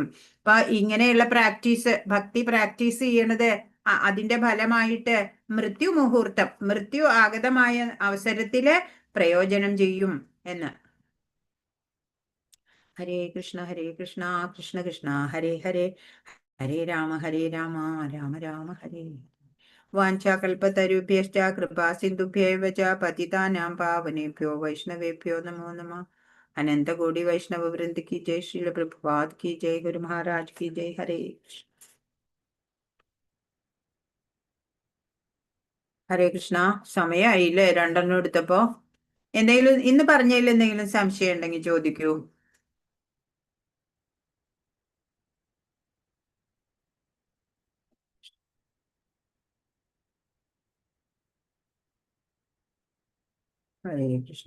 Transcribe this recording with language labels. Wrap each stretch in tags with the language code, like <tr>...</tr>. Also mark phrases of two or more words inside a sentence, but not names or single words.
<ml>അപ്പൊ ഇങ്ങനെയുള്ള പ്രാക്ടീസ്, ഭക്തി പ്രാക്ടീസ് ചെയ്യണത് അതിന്റെ ഫലമായിട്ട് മൃത്യു ആഗതമായ അവസരത്തില് പ്രയോജനം ചെയ്യും എന്ന്.</ml> <sa>ഹരേ കൃഷ്ണ കൃഷ്ണ കൃഷ്ണ ഹരേ ഹരേ, ഹരേ രാമ രാമ രാമ ഹരേ. വാഞ്ചാകൽപതരുഭ്യശ്ച കൃപാ സിന്ധുഭ്യൈവ ച പതിതാനാം പാവനേഭ്യോ വൈഷ്ണവേഭ്യോ നമോ നമഃ.</sa> <hi>अनन्तकोटि वैष्णव वृन्द की जय, श्रील प्रभुपाद की जय, गुरु महाराज की जय.</hi> <sa>हरे कृष्ण. ഹരേ കൃഷ്ണ.</sa> <ml>സമയമായില്ലേ? 2 എടുത്തപ്പോ. എന്തെങ്കിലും ഇന്ന് പറഞ്ഞതിൽ എന്തെങ്കിലും സംശയം ഉണ്ടെങ്കിൽ ചോദിക്കൂ.</ml> <sa>ഹരേ കൃഷ്ണ.</sa>